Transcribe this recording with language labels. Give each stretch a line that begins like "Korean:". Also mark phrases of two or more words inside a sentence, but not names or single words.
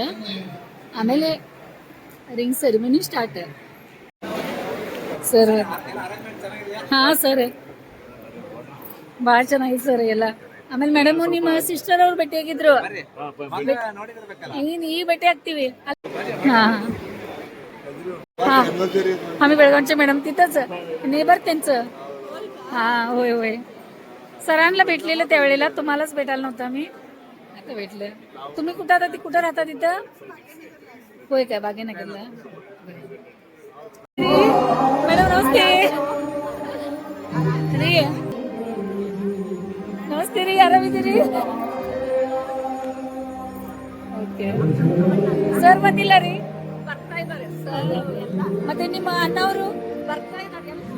Kannada: ಆಮೇಲೆ
English: ring ceremony start.
Kannada: ಸರ್ ಹಾ ಸರ್, ಭಾಳ ಚೆನ್ನಾಗಿದೆ ಸರ್ ಎಲ್ಲ. ಆಮೇಲೆ ಮೇಡಮ್ ನಿಮ್ಮ ಸಿಸ್ಟರ್ ಅವ್ರು ಭೇಟಿ ಆಗಿದ್ರು. ಈ ಭೇಟಿ ಆಗ್ತೀವಿ.
Marathi: हा आम्ही बेळगावचे मॅडम तिथंच नेबर त्यांचं. हां होय होय, सरांना भेटलेलं त्यावेळेला. तुम्हालाच भेटायला नव्हतं आम्ही, आता भेटलं. तुम्ही कुठं आता कुठं राहता तिथं? होय काय, भाग्यनगरला. मॅडम नमस्ते.
Kannada: ರೀ ನಮಸ್ತೆ ರೀ, ಆರಾಮಿದ್ದೀರಿ? ಓಕೆ ಸರ್ ಬಂದಿಲ್ಲ ರೀ? ಬರ್ತಾ ಇದ್ದಾರೆ ಸರ್. ಮತ್ತೆ ನಿಮ್ಮ ಅಣ್ಣವರು ಬರ್ತಾ ಇದ್ದಾರೆ.